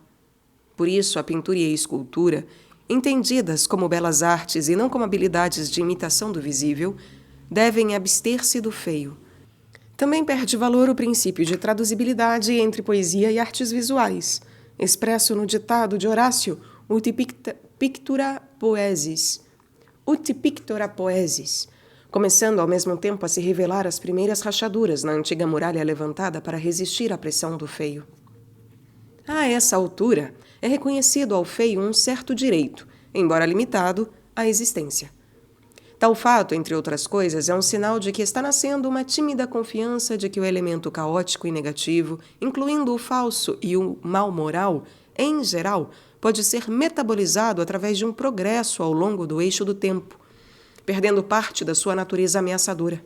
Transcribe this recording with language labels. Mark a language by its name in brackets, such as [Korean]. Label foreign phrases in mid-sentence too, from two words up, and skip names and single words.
[Portuguese] Por isso, a pintura e a escultura, entendidas como belas artes e não como habilidades de imitação do visível, devem abster-se do feio. Também perde valor o princípio de traduzibilidade entre poesia e artes visuais, expresso no ditado de Horácio, [Latin] Ut pictura poesis, [Portuguese] começando ao mesmo tempo a se revelar as primeiras rachaduras na antiga muralha levantada para resistir à pressão do feio. A essa altura, é reconhecido ao feio um certo direito, embora limitado, à existência. Tal fato, entre outras coisas, é um sinal de que está nascendo uma tímida confiança de que o elemento caótico e negativo, incluindo o falso e o mal moral, em geral, pode ser metabolizado através de um progresso ao longo do eixo do tempo, perdendo parte da sua natureza ameaçadora.